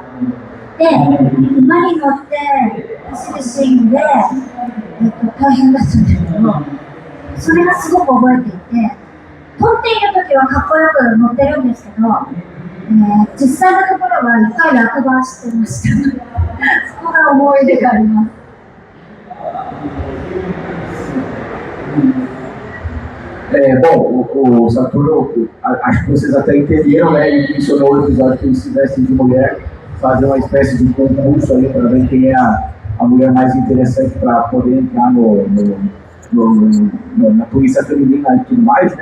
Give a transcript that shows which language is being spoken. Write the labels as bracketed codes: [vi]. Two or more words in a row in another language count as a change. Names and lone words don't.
[ja] で、馬に乗って走るシーンで、大変だったんだけど、それがすごく覚えていて、撮っている時はかっこよく乗ってるんですけど、実際のところは一回落馬してました。そこが思い出があります。 [pt] Bom, o Saturno, acho que vocês até entenderam, né? Ele mencionou o episódio que eles se vestem de mulher, fazer uma espécie de concurso aí para ver quem é a mulher mais interessante para poder entrar na polícia feminina e tudo mais, né?